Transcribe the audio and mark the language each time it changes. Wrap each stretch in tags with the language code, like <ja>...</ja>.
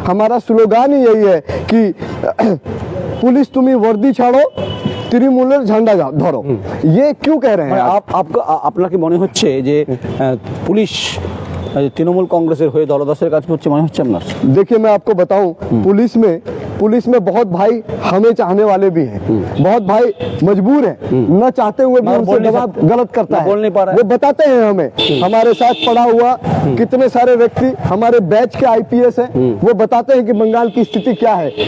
<hi>हमारा स्लोगान ही यही है कि पुलिस तुम्हें वर्दी छाड़ो,</hi> <bn>তৃণমূলের ঝান্ডা ধরো।</bn> <hi>ये क्यों कह रहे हैं</hi> <bn>আপনাকে মনে হচ্ছে যে পুলিশ তৃণমূল কংগ্রেসের হয়ে দলদাসের কাজ করছে মনে হচ্ছে আপনার?</bn> <hi>देखिए, मैं आपको बताऊं, पुलिस में बहुत भाई हमें चाहने वाले भी हैं, बहुत भाई मजबूर हैं, न चाहते हुए भी उनसे दबाव गलत करता है। बोल नहीं पा रहा है। वो बताते हैं हमें, हमारे साथ पड़ा हुआ कितने सारे व्यक्ति हमारे बैच के IPS हैं, वो बताते हैं कि बंगाल की स्थिति क्या है।</hi>